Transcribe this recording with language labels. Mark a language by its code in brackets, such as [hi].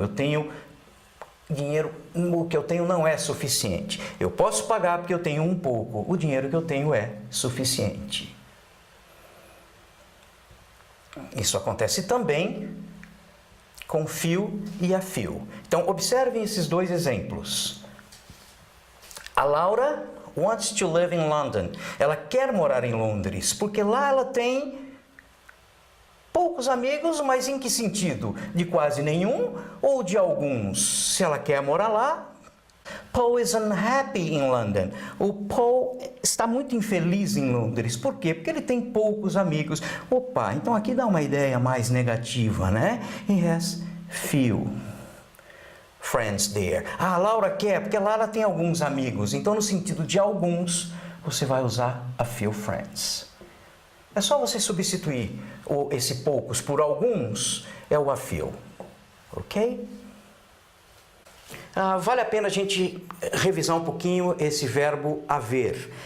[pt] Eu tenho dinheiro, o que eu tenho não é suficiente. Eu posso pagar porque eu tenho um pouco. O dinheiro que eu tenho é suficiente. Isso acontece também com few e a few. Então, observem esses dois exemplos. [en] A Laura wants to live in London. [pt] Ela quer morar em Londres, porque lá ela tem poucos amigos, mas em que sentido? De quase nenhum ou de alguns? Se ela quer morar lá, [en] Paul is unhappy in London. [pt] O Paul está muito infeliz em Londres. Por quê? Porque ele tem poucos amigos. Opa, então aqui dá uma ideia mais negativa, né? [en] He has few friends there. [pt] Ah, a Laura quer, porque lá ela tem alguns amigos. Então, no sentido de alguns, você vai usar [en] a few friends. [pt] É só você substituir esse poucos por alguns, é o a few. Ok? Vale a pena a gente revisar um pouquinho esse verbo haver.